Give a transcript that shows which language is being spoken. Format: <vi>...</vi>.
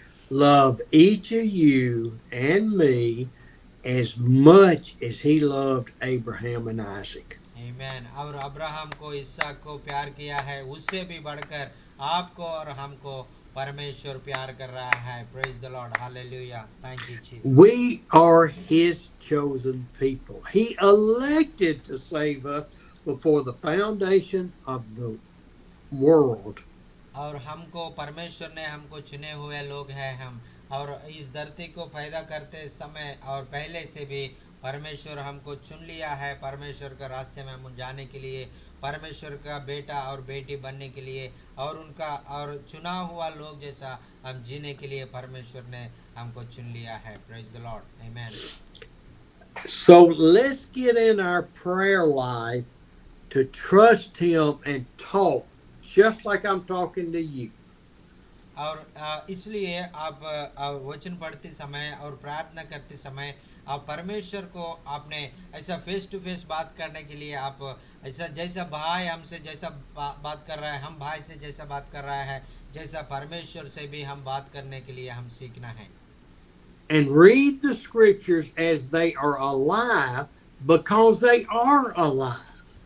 <en>love each of you and me as much as he loved Abraham and Isaac? आमीन।</en> <hi>और Abraham को, इसहाक को प्यार किया है, उससे भी बढ़कर आपको और हमको परमेश्वर प्यार कर रहा है।</hi> <en>Praise the Lord, hallelujah, thank you Jesus. We are his chosen people. He elected to save us before the foundation of the world.</en> <hi>और हमको, परमेश्वर ने हमको चुने हुए लोग हैं हम, और इस धरती को पैदा करते समय और पहले से भी परमेश्वर हमको चुन लिया है, परमेश्वर के रास्ते में हम जाने के लिए, परमेश्वर का बेटा और बेटी बनने के लिए, और उनका और चुना हुआ लोग जैसा हम जीने के लिए परमेश्वर ने हमको चुन लिया है।</hi> <en>Praise the Lord, आमीन। So let's get in our prayer life to trust him and talk just like I'm talking to you.</en> <hi>और इसलिए आप वचन पढ़ते समय और प्रार्थना करते समय आप परमेश्वर को आपने ऐसा</hi> <en>face to face</en> <hi>बात करने के लिए, आप ऐसा जैसा भाई हमसे जैसा बात कर रहा है, हम भाई से जैसा बात कर रहा है, जैसा परमेश्वर से भी हम बात करने के लिए हम सीखना है।</hi> <en>And read the scriptures as they are alive because they are alive.</en>